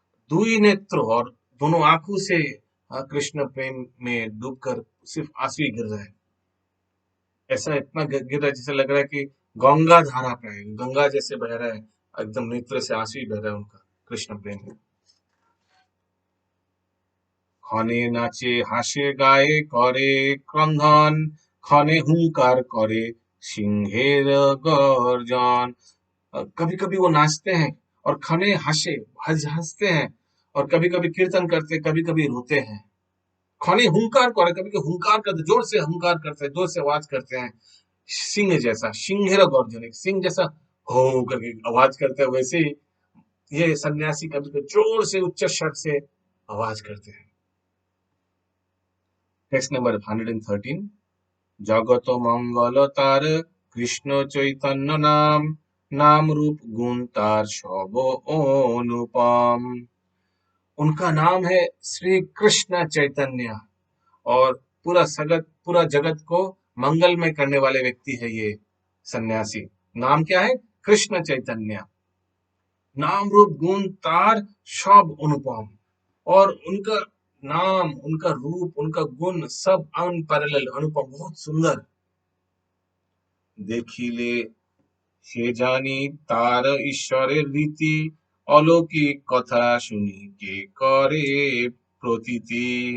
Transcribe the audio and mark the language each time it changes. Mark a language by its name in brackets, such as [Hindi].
[Hindi] दुई नेत्र, और दोनों आंखों से कृष्ण प्रेम में डूबकर सिर्फ आंसू ही गिर रहा है। ऐसा इतना गिर रहा है जैसे लग रहा है कि गंगा धारा पे है, गंगा जैसे बह रहा है, एकदम नेत्र से आंसू ही बह रहा है उनका कृष्ण प्रेम में। [Bangla] ক্ষণে নাচে হাসে গায়ে করে ক্রন্দন, ক্ষণে হুঙ্কার करे सिंहेर गर्जन। [Hindi] कभी कभी वो नाचते हैं और खने हंसते हैं, और कभी कभी कीर्तन करते, कभी कभी रोते हैं। खने हुंकार करे, कभी कभी हुंकार करते, जोर से हुंकार करते हैं, जोर से आवाज करते हैं, सिंह जैसा, सिंहेर गर्जन, एक सिंह जैसा हो करके आवाज करते हैं, वैसे ही ये सन्यासी कभी कभी जोर से उच्च स्वर से आवाज करते हैं। [English] Text number 113। [Bangla] जगत मंगल तार कृष्ण चैतन्य नाम, नाम रूप गुण तार सब अनुपम। [Hindi] उनका नाम है श्री कृष्ण चैतन्य, और पूरा जगत को मंगलमय करने वाले व्यक्ति है ये सन्यासी। नाम क्या है? कृष्ण चैतन्य। [Bangla] नाम रूप गुण तार सब अनुपम, [Hindi] और उनका नाम, उनका रूप, उनका गुण सब अनपैरेलल, अनुपम, बहुत सुंदर। [Bangla] देखिले সে জানি তার ঈশ্বরের রীতি, অলৌকিক কথা শুনি কে করে প্রতীতি।